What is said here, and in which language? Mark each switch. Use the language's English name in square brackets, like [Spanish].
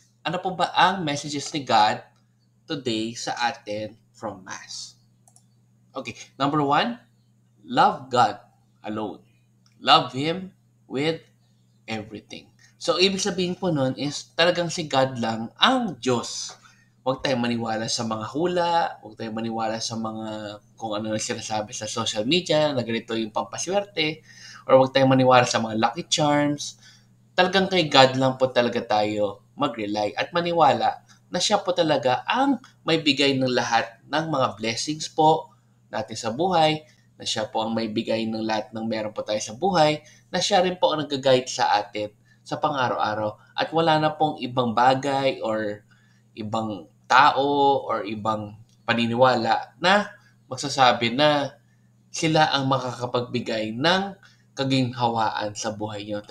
[Filipino] Ano po ba ang messages ni God today sa atin from Mass? [English] Okay, number one, love God alone. Love Him with everything. [Filipino] So, ibig sabihin po nun is talagang si God lang ang Diyos. Huwag tayong maniwala sa mga hula, huwag tayong maniwala sa mga kung ano na sinasabi sa social media na ganito yung pampaswerte, or huwag tayong maniwala sa mga lucky charms. Talagang kay God lang po talaga tayo mag-rely at maniwala na siya po talaga ang may bigay ng lahat ng mga blessings po natin sa buhay, na siya po ang may bigay ng lahat ng meron po tayo sa buhay, na siya rin po ang nag-guide sa atin sa pang-araw-araw at wala na pong ibang bagay or ibang tao or ibang paniniwala na magsasabi na sila ang makakapagbigay ng kaginhawaan sa buhay niyo.